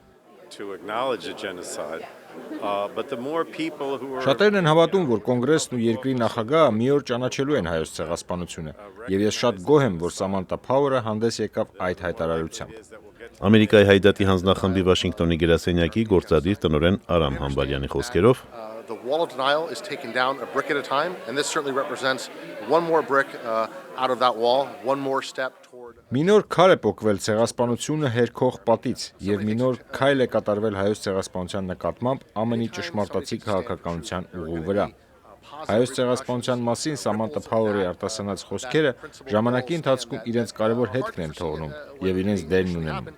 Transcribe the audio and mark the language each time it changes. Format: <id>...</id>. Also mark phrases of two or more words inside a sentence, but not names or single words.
<hy>Շատերն են հավատում, որ կոնգրեսն ու երկրի նախագահը մի օր ճանաչելու են հայոց ցեղասպանությունը, եւ ես շատ գոհ եմ, որ Սամանթա Փաուերը հանդես եկավ այդ հայտարարությամբ։ Ամերիկայի հայդատի հանձնախմբի Վաշինգտոնի գրասենյակի գործադիր տնօրեն Արամ Համբալյանի խոսքերով</hy> <en>The wall of denial is taken down a brick at a time, and this certainly represents one more brick out of that wall, one more step toward.</en> <hy>Մի նոր քար է պոկվել ցեղասպանությունը հերքող պատից, եւ մի նոր քայլ է կատարվել հայոց ցեղասպանության նկատմամբ ԱՄՆ-ի ճշմարտացի քաղաքականության ուղու վրա։ Հայոց ցեղասպանության մասին Սամանթա Փաուերի արտասանած խոսքերը ժամանակի ընթացքում իրենց կարևոր հետքն են թողնում եւ իրենց դերն ունենում։</hy>